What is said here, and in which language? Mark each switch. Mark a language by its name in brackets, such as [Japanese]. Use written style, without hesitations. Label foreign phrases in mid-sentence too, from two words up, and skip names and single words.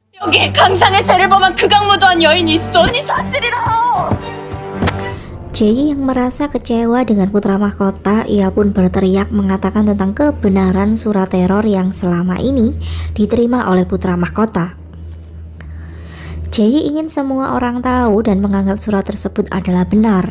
[Korean] 여기 강상의 죄를 범한 극악무도한 여인이 있어. 이 사실이라. [Indonesian] Jae yang merasa kecewa dengan putra mahkota, ia pun berteriak mengatakan tentang kebenaran surat teror yang selama ini diterima oleh putra mahkota. Jae ingin semua orang tahu dan menganggap surat tersebut adalah benar.